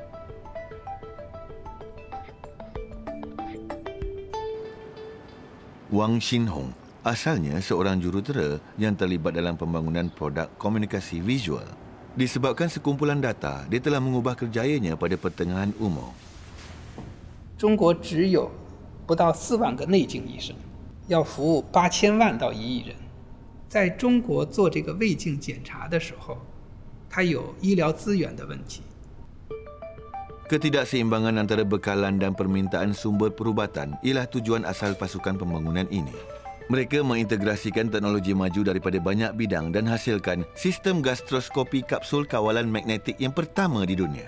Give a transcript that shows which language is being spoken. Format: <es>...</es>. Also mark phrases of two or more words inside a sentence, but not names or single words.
<ms>Wang Xinhong asalnya seorang jurutera yang terlibat dalam pembangunan produk komunikasi visual. Disebabkan sekumpulan data, dia telah mengubah kerjayanya pada pertengahan umur.</ms> <zh>中国只有不到4万个内镜医生，要服务8000万到1亿人。在中国做这个胃镜检查的时候，它有医疗资源的问题。</zh> <ms>Ketidakseimbangan antara bekalan dan permintaan sumber perubatan ialah tujuan asal pasukan pembangunan ini. Mereka mengintegrasikan teknologi maju daripada banyak bidang dan hasilkan sistem gastroskopi kapsul kawalan magnetik yang pertama di dunia.</ms>